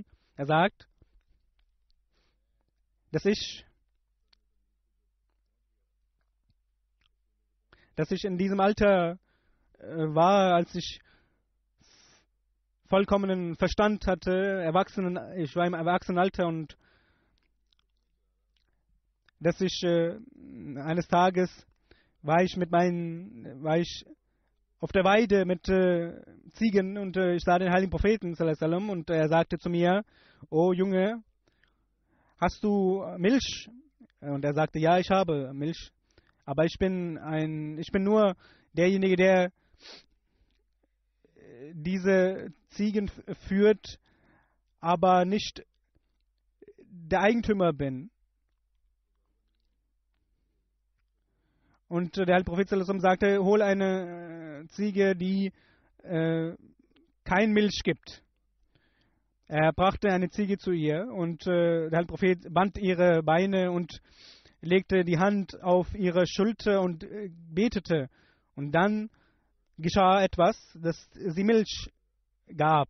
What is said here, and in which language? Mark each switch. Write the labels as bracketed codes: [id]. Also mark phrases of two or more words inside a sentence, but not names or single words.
[de] Er sagt, dass ich in diesem Alter war, als ich vollkommenen Verstand hatte, ich war im Erwachsenenalter, und dass ich eines Tages war ich auf der Weide mit Ziegen und ich sah den heiligen Propheten [ar] صلى الله عليه وسلم, [de] und er sagte zu mir: Oh Junge, hast du Milch? Und er sagte: Ja, ich habe Milch, aber ich bin nur derjenige, der diese Ziegen führt, aber nicht der Eigentümer bin. Und der heilige Prophet [ar] صلى الله عليه وسلم [de] sagte: Hol eine Ziege, die kein Milch gibt. Er brachte eine Ziege zu ihr, und der heilige Prophet band ihre Beine und legte die Hand auf ihre Schulter und betete. Und dann geschah etwas, dass sie Milch gab.